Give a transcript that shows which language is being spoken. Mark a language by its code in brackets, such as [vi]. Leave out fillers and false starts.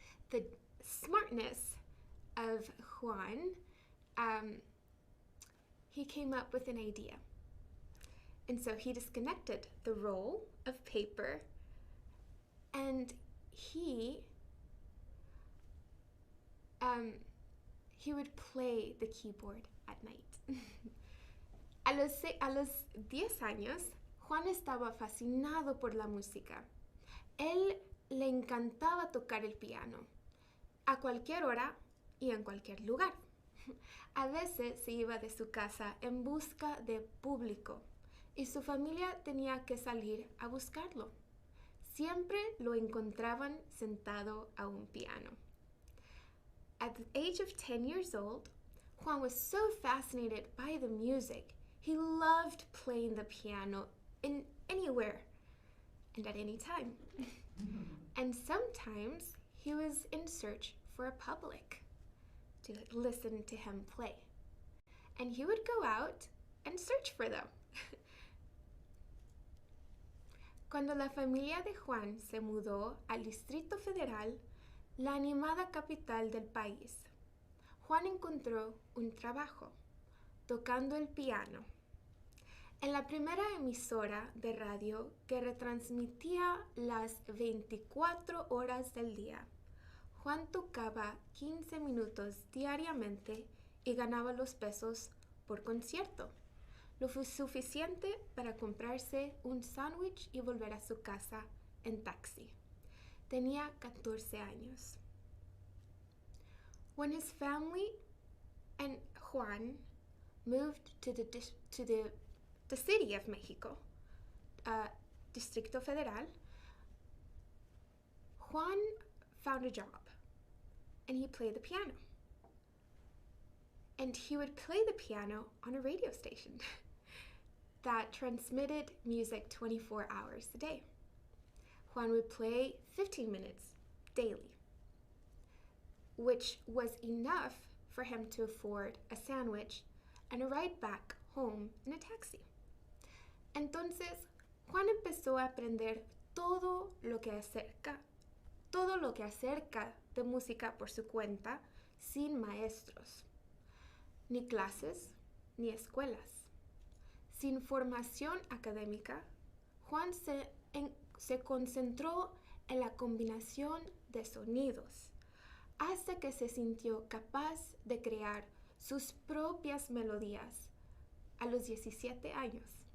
[en] The smartness of Juan, he came up with an idea. And so he disconnected the roll of paper and he would play the keyboard at night. [es] A los 10 años, Juan estaba fascinado por la música. Él le encantaba tocar el piano, a cualquier hora y en cualquier lugar. A veces se iba de su casa en busca de público y su familia tenía que salir a buscarlo. Siempre lo encontraban sentado a un piano. [en] At the age of 10 years old, Juan was so fascinated by the music. He loved playing the piano in anywhere and at any time. And sometimes he was in search for a public to listen to him play. And he would go out and search for them. [es] Cuando la familia de Juan se mudó al Distrito Federal, la animada capital del país, Juan encontró un trabajo tocando el piano en la primera emisora de radio que retransmitía las 24 horas del día. Juan tocaba 15 minutos diariamente y ganaba los pesos por concierto, lo suficiente para comprarse un sándwich y volver a su casa en taxi. Tenía 14 años. [en] When his family and Juan moved to the city of Mexico, Distrito Federal, Juan found a job and he played the piano. And he would play the piano on a radio station that transmitted music 24 hours a day. Juan would play 15 minutes daily, which was enough for him to afford a sandwich and a ride back home in a taxi. [es] Entonces, Juan empezó a aprender todo lo que acerca de música por su cuenta, sin maestros, ni clases, ni escuelas. Sin formación académica, Juan se concentró en la combinación de sonidos hasta que se sintió capaz de crear sus propias melodías a los 17 años.